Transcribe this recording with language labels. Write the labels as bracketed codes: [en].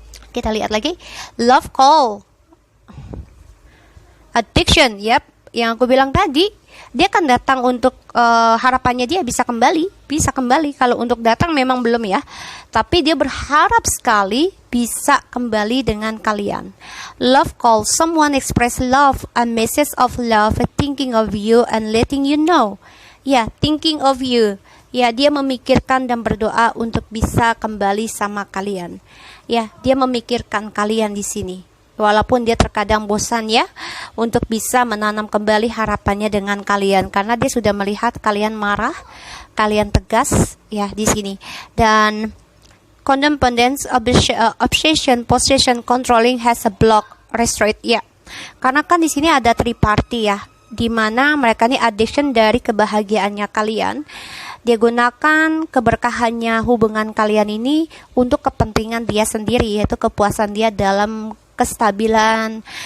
[id] Kita lihat lagi, love call. Addiction, yep, yang aku bilang tadi, dia akan datang untuk harapannya dia bisa kembali. Kalau untuk datang memang belum ya, tapi dia berharap sekali bisa kembali dengan kalian. [en] Love call, someone express love, a message of love, thinking of you and letting you know. Ya, thinking of you. [id] Ya, dia memikirkan dan berdoa untuk bisa kembali sama kalian. Ya, dia memikirkan kalian di sini. Walaupun dia terkadang bosan ya, untuk bisa menanam kembali harapannya dengan kalian, karena dia sudah melihat kalian marah, kalian tegas ya di sini. [en] Dan codependence, obsession, possession, controlling has a block, restraint ya. [id] Karena kan di sini ada triparty ya, di mana mereka ini addiction dari kebahagiaannya kalian. Dia gunakan keberkahannya hubungan kalian ini untuk kepentingan dia sendiri, yaitu kepuasan dia dalam kestabilan